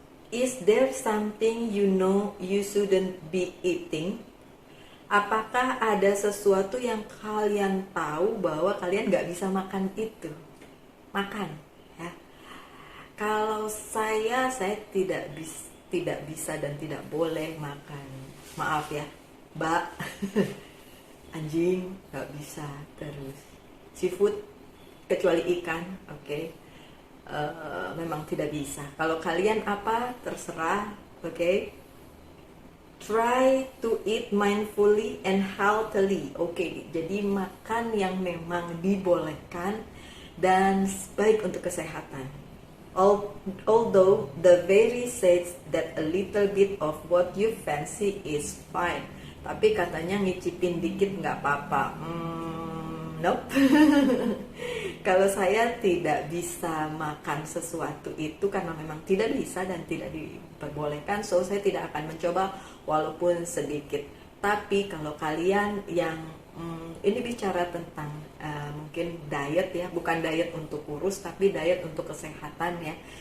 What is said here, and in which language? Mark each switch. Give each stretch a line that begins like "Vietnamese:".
English: Is there something you know you shouldn't be eating?
Indonesian: Apakah ada sesuatu yang kalian tahu bahwa kalian nggak bisa makan itu? Makan, ya. Kalau saya tidak bisa dan tidak boleh makan, maaf ya, Mbak. Anjing nggak bisa, terus seafood kecuali ikan, oke. Memang tidak bisa. Kalau kalian apa terserah, oke.
English: Try to eat mindfully and healthily, oke.
Indonesian: Jadi makan yang memang dibolehkan dan baik untuk kesehatan.
English: Although the very says that a little bit of what you fancy is fine,
Indonesian: tapi katanya ngicipin dikit nggak apa-apa.
English: Nope.
Indonesian: Kalau saya tidak bisa makan sesuatu itu karena memang tidak bisa dan tidak diperbolehkan, so saya tidak akan mencoba walaupun sedikit. Tapi kalau kalian yang ini bicara tentang mungkin diet ya, bukan diet untuk kurus tapi diet untuk kesehatan ya.